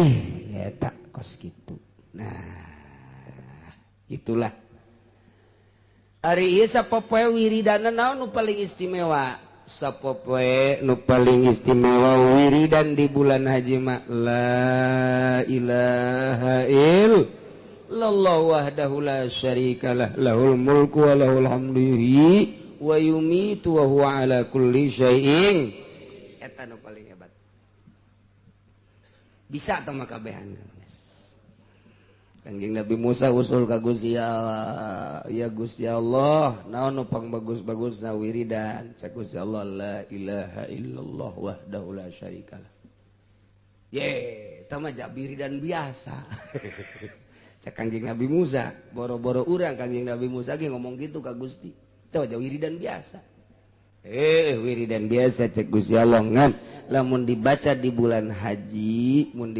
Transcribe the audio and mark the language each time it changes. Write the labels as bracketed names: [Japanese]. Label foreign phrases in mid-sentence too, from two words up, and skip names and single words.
[Sundanese] eta kos kitu nah itulah ari ieu sapopoe wiridana naon nu paling istimewa sapopoe nu paling istimewa wiridan di bulan haji mah [Arabic] لا إله إلا الله وحده لا شريك له له الملك وله الحمد يحيي ويميت وهو على كل شيء [Sundanese] eta nu paling hebat bisa tah mah kabehan Kanjeng Nabi Musa usul ka Gusti Allah ya Gusti Allah naon nu pang bagus-bagusna wiridan cek Gusti Allah [Arabic] لا إله إلا الله وحده لا شريك له [Sundanese] ye eta mah wiridan biasa cek Kanjeng Nabi Musa boro-boro urang Kanjeng Nabi Musa ge ngomong gitu ka Gusti teu wiridan biasa wiridan biasa cek Gusti Allah ngan lamun dibaca di bulan haji